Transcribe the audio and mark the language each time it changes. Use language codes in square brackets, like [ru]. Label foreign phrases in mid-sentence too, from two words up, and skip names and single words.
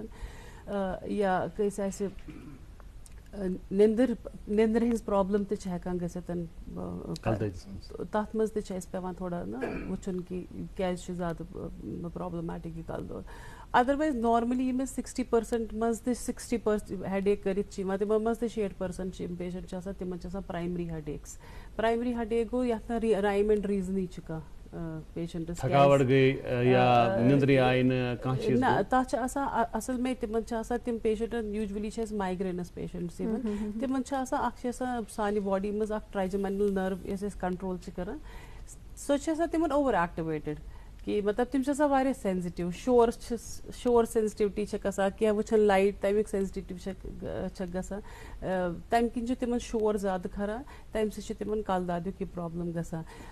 [ks] یا کٲنٛسہِ آسہِ نیندر ہٕنٛز پرابلم تہِ چھِ ہٮ۪کان گٔژھِتھ تتھ منٛز تہِ چھِ اَسہِ پٮ۪وان تھوڑا نا وٕچھُن کہِ کیٛازِ چھُ زیادٕ پرابلمیٹِک یہِ کل دود. ادروائز نارملی یم 60% مز 60% ہیڈ ایک کرت تمو مز 60% پیشنٹ آسان تمن آسان [en] primary headaches. primary headache [ks] گو یتھ [en] rhyme and reason [ks] چھُ کانٛہہ پیشنٹس تھکاوٹ گئی یا نیندرِ آیہِ نہٕ کانٛہہ چیٖز نہ تتھ چھِ آسان اصل میں تمن چھِ آسان تم پیشنٹن یوٗجؤلی چھِ اَسہِ مایگرینس پیشنٹس یِوان تمن چھِ آسان اکھ چھِ آسان سانہِ باڈی منٛز اکھ ٹرٛایجمینل نٔرو یۄس أسۍ کنٹرول چھِ کران سۄ چھِ آسان تمن [en] over activated [ks] کہ مطلب تم چھِ آسان واریاہ سینسٹِو شور سینسٹِوٹی چھکھ آسان کینٛہہ وٕچھان لایٹ تمیُک سینسٹِوٹی چھکھ گژھان تمہِ کِنۍ چھُ تمن شور زیادٕ کھران تمہِ سۭتۍ چھُ تمن کل دادیُک یہِ پرابلم گژھان.